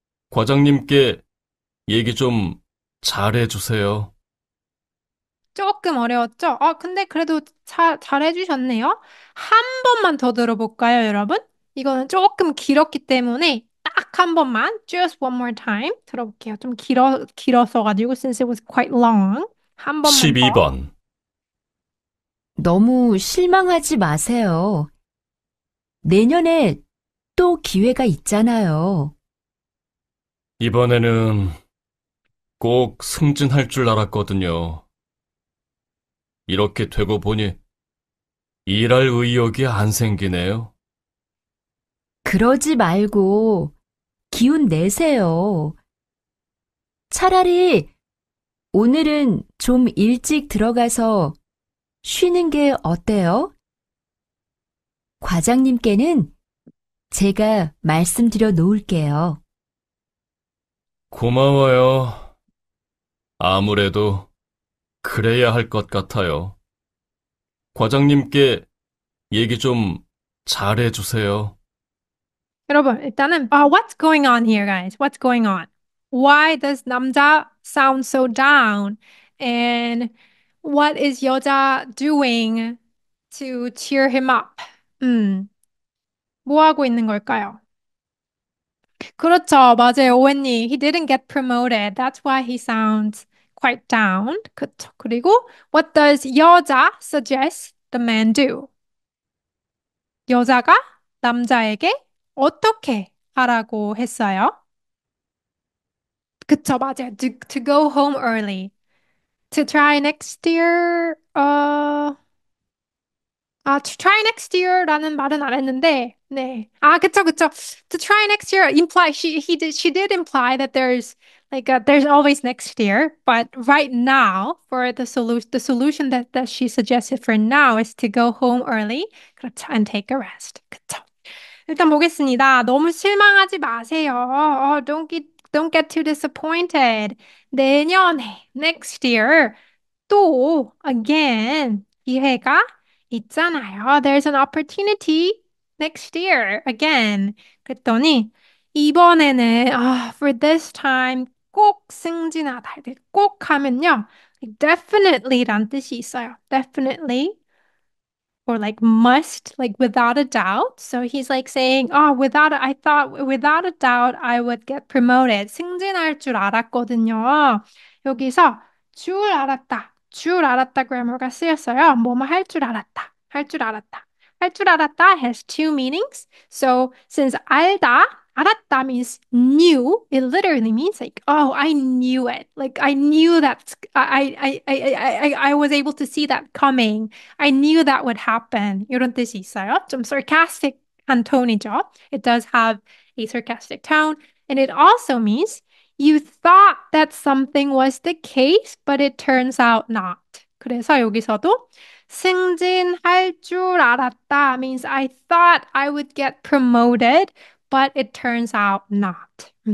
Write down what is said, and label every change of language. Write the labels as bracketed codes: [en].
[ko] 과장님께 얘기 좀 잘해주세요. 조금 어려웠죠? 근데 그래도 잘해주셨네요. 한 번만 더 들어볼까요, 여러분? 이거는 조금 길었기 때문에 딱 한 번만, [en] just one more time [ko] 들어볼게요. 좀 길었어가지고, [en] since it was quite long. [ko] 한 번만 더. 12번. 너무 실망하지 마세요. 내년에 또 기회가 있잖아요. 이번에는 꼭 승진할 줄 알았거든요. 이렇게 되고 보니 일할 의욕이 안 생기네요. 그러지 말고 기운 내세요. 차라리 오늘은 좀 일찍 들어가서 쉬는 게 어때요? 과장님께는 제가 말씀드려 놓을게요. 고마워요. 아무래도 그래야 할 것 같아요. 과장님께 얘기 좀 잘해주세요. 여러분, 일단은, [en] what's going on here, guys? What's going on? Why does 남자 sound so down? And what is 여자 doing to cheer him up? [ko] 뭐 하고 있는 걸까요? 그렇죠. 맞아요. 오웬님. [en] He didn't get promoted. That's why he sounds quite down. [ko] 그렇죠. [en] 그리고 what does 여자 suggest the man do? 여자가 [ko] 남자에게 어떻게 하라고 했어요? 그쵸, 맞아요. [en] To go home early. To try next year, to try next year라는 [ko] 말은 안 했는데, 네. 그쵸, 그쵸. [en] To try next year imply she did imply that there's always next year, but right now for the solution that she suggested for now is to go home early, 그렇죠, and take a rest. [ko] 그쵸. 일단 보겠습니다. 너무 실망하지 마세요. [en] Don't get too disappointed. [ko] 내년에, next year, 또, again, 기회가 있잖아요. [en] There's an opportunity next year, again. [ko] 그랬더니, 이번에는, [en] for this time, [ko] 꼭 승진하다. 꼭 하면요. definitely란 뜻이 있어요. [en] definitely. Or like must, like without a doubt. So he's like saying, I thought without a doubt I would get promoted. [ko] 승진할 줄 알았거든요. 여기서 줄 알았다 grammar가 쓰였어요. 뭐뭐 할 줄 알았다, 할 줄 알았다. [en] 할 줄 알았다 has two meanings. So since 알았다 means knew, it literally means like, oh, I knew it. Like I knew that I was able to see that coming. I knew that would happen. [ko] 이런 뜻이 있어요. 좀 sarcastic한 톤이죠. [en] It does have a sarcastic tone. And it also means you thought that something was the case, but it turns out not. [ko] 그래서 여기서도 승진할 줄 알았다 [en] means I thought I would get promoted, but it turns out not.